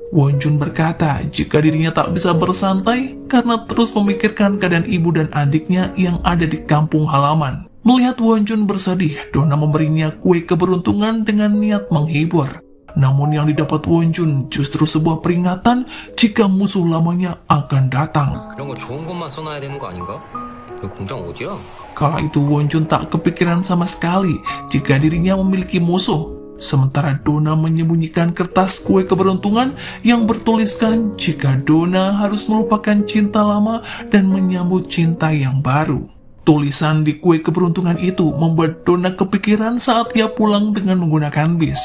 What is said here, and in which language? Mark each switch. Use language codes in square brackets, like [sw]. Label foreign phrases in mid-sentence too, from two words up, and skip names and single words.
[id] Wonjun berkata jika dirinya tak bisa bersantai karena terus memikirkan keadaan ibu dan adiknya yang ada di kampung halaman. Melihat Wonjun bersedih, Donna memberinya kue keberuntungan dengan niat menghibur. Namun yang didapat Wonjun justru sebuah peringatan jika musuh lamanya akan datang. [ko] 그런 거 좋은 것만 써놔야 되는 거 아닌가? 그 공장 어디야? [id] Kala itu Wonjun tak kepikiran sama sekali jika dirinya memiliki musuh. Sementara Donna menyembunyikan kertas kue keberuntungan yang bertuliskan jika Donna harus melupakan cinta lama dan menyambut cinta yang baru. Tulisan di kue keberuntungan itu membuat Donna kepikiran saat ia pulang dengan menggunakan bis.